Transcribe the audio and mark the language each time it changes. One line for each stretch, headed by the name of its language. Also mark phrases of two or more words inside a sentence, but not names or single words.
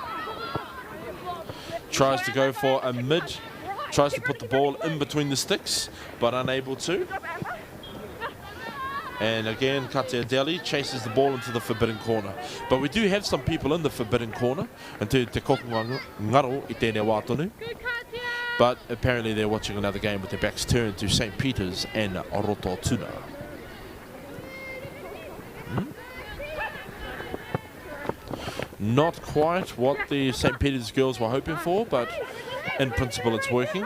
English: Tries to go for a mid, tries to put the ball in between the sticks, but unable to. And again, Katea Deli chases the ball into the forbidden corner. But we do have some people in the forbidden corner.
Māori: And te kokunga ngaro I tēnei wā tonu.
English: But apparently they're watching another game with their backs turned to St. Peter's and Rototuna. Not quite what the St. Peter's girls were hoping for, but in principle it's working.